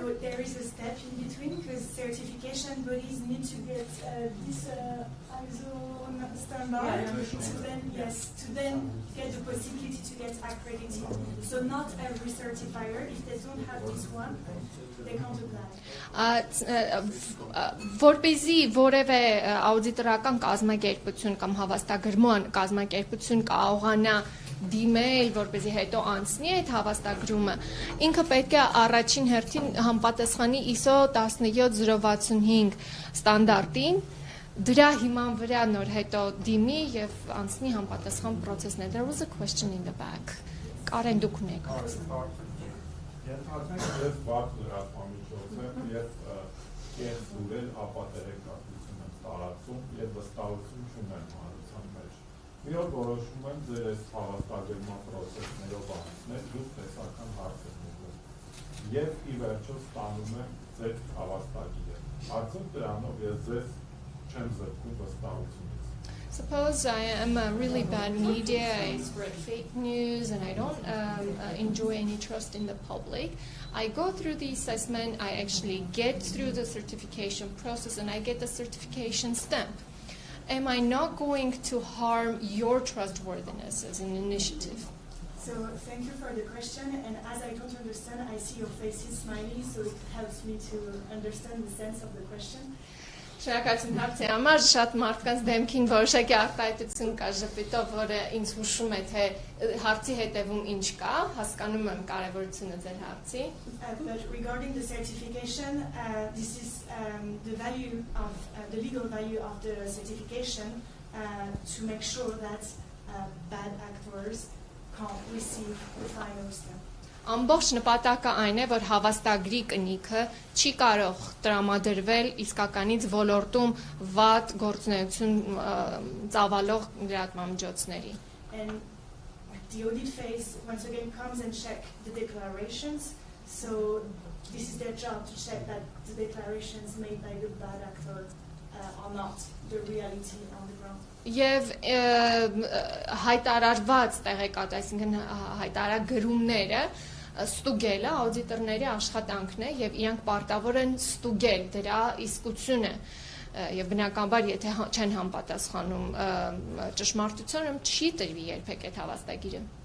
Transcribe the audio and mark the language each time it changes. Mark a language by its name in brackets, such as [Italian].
[English] So there is a step in between because certification bodies need to get this ISO standard to then get the possibility to get accredited. So not every certifier, if they don't have this one, they can't apply. [Armenian] Որպեսզի որևէ աուդիտորական կազմակերպություն կամ հավաստագրման կազմակերպություն կարողանա դիմել, որպեսզի հետո անցնի այդ հավաստագրումը, ինքը պետք է առաջին հերթին համապատասխանի ISO 17065 ստանդարտին, դրա հիման վրա նոր հետո դիմի եւ անցնի համապատասխան process-ներ. [English] There was a question in the back. [Armenian] Կարեն դուք ունեք։ Ենթադրենք ես բաց լրատվամիջոց եմ եւ կես դուրել ապատերեկատվություն եմ տարածում եւ վստահություն չունեմ հանրության մեջ։ Մի օր որոշում եմ ձեր այս հավաստագրման process-ներով անցնել, դուք տեսական հարց եք ուղղում եւ ի վերջո ստանում եմ ձեր հավաստագիրը։ Արդյոք դրանով ես ձեզ չեմ զրկում վստահությունից։ [English] Suppose I am a really bad media, I spread fake news, and I don't enjoy any trust in the public. I go through the assessment, I actually get through the certification process, and I get the certification stamp. Am I not going to harm your trustworthiness as an initiative? So thank you for the question, and as I don't understand, I see your faces smiling, so it helps me to understand the sense of the question. [Armenian] Շնորհակալություն հարցի համար, շատ մարդկանց դեմքին որոշակի արտահայտություն կա ժպիտով, որը ինձ հուշում է, թե հարցի հետևում ինչ կա, հասկանում եմ կարևորությունը ձեր հարցի. [English] But regarding the certification, this is the value of the legal value of the certification to make sure that bad actors can't receive the final stamp. [Armenian] Ամբողջ նպատակը այն է, որ հավաստագրի կնիքը չի կարող տրամադրվել իսկականից ոլորտում վատ գործունեություն ծավալող լրատվամիջոցների։ [English] And the audit phase once again comes and check the declarations. So this is their job to check that the declarations made by the bad actor are not the reality on the ground. [Armenian] Եվ հայտարարված տեղեկատ, այսինքն հայտարարագրումները ստուգելը աուդիտորների աշխատանքն է եւ իրանք պարտավոր են ստուգել դրա իսկությունը եւ բնականաբար եթե չեն համապատասխանում ճշմարտությանը չի տրվի երբեք այդ հավաստագիրը.